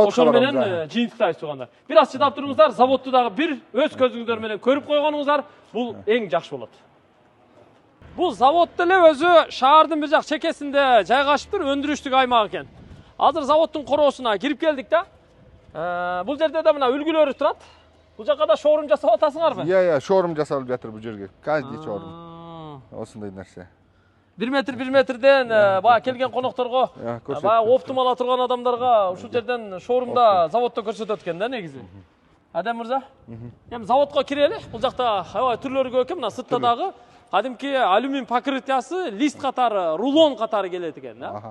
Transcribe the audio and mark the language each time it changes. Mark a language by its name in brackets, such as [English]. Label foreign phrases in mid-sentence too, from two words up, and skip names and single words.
[Kyrgyz] Ошол менен жыйынтыктайбыз туугандар. Бир аз чыдап туруңуздар, заводду дагы бир өз көзүңүздөр менен көрүп койгонуңуздар бул эң жакшы болот. Бул завод деле өзү шаардын бир жак чекесинде жайгашыптыр, өндүрүштүк аймак экен. Азыр заводдун короосуна кирип келдик да. Бул жерде да мына үлгүлөрү турат. Бул жака да шоурум жасап атасыңарбы? [Kazakh] Шоурум жасалып жатыр бул жерге. Каждый шоурум. Осындай нерсе. [Kyrgyz] 1 метрден баягы келген конокторго, баягы оптум ала турган адамдарга ушул жерден шоурумда, заводдо көрсөтөт экен да негизи. Адем мырза? Эми заводко кирели. Бул жакта аябай түрлөрү көп экен. Мына сыртта дагы кадимки алюминий покрытиясы, лист катары, рулон катары келет экен да.